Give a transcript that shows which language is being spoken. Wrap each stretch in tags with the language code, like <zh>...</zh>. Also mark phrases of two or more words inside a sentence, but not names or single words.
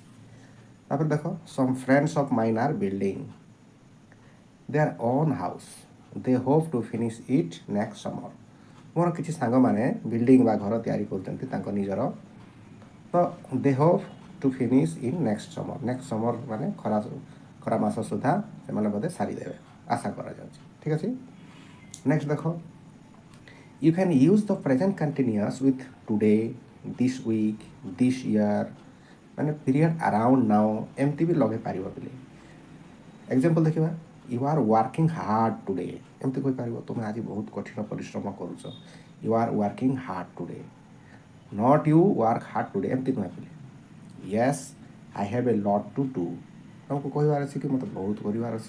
<or>ତାପରେ ଦେଖ</or> <en>some friends of mine are building their own house, they hope to finish it next summer.</en> <or>ମୋର କିଛି ସାଙ୍ଗମାନେ ବିଲ୍ଡିଂ ବା ଘର ତିଆରି କରୁଛନ୍ତି ତାଙ୍କ ନିଜର, ତ</or> <en>they hope to finish in next summer. next summer</en> <or>ମାନେ ଖରା ମାସ ସୁଦ୍ଧା ସେମାନେ ବୋଧେ ସାରିଦେବେ, ଆଶା କରାଯାଉଛି। ଠିକ୍ ଅଛି,</or> <en>ନେକ୍ସଟ ଦେଖ you can use the present continuous with today, this week, this year,</en> <or>ମାନେ</or> <en>period around now</en> <or>ଏମିତି ବି ଲଗେଇ ପାରିବ ପିଲେ। ଏକ୍ଜାମ୍ପଲ୍ ଦେଖିବା,</or> <en>you are working hard today,</en> <or>ଏମିତି କହିପାରିବ ତୁମେ ଆଜି ବହୁତ କଠିନ ପରିଶ୍ରମ କରୁଛ।</or> <en>you are working hard today, not you work hard today,</en> <or>ଏମିତି ନୁହେଁ ପିଲେ।</or> <en>yes I have a lot to do,</en> <or>ତୁମକୁ କହିବାର ଅଛି କି ମୋତେ ବହୁତ କରିବାର ଅଛି।</or>